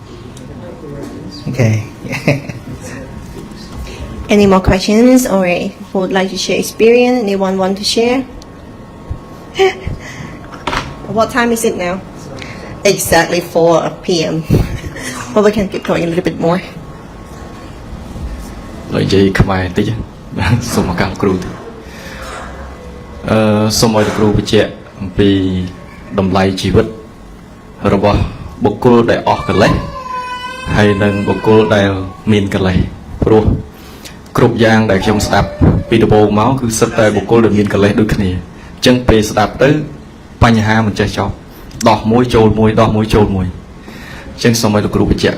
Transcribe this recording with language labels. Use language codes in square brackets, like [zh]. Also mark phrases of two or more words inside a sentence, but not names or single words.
[en] Okay. Any more questions or who would like to share experience? Anyone want to share? What time is it now? Exactly 4 p.m. Well, we can keep going a little bit more. [km] និយាយខ្មែរតិចសូមឱកាសគ្រូទៅសូមឲ្យគ្រូបញ្ជាក់អំពីតម្លៃជីវិតរបស់បុគ្គលដែលអស់កិលេសហើយនិងបុគ្គលដែលមានកិលេសព្រោះគ្រប់យ៉ាងដែលខ្ញុំស្ដាប់ពីដំបូងមកគឺសិតតែបុគ្គលដែលមានកិលេសដូចគ្នាអញ្ចឹងពេលស្ដាប់ទៅបញ្ហាមិនចេះចប់ដោះមួយចូលមួយដោះមួយចូលមួយអញ្ចឹងសូមឲ្យលោកគ្រូបញ្ជាក់ក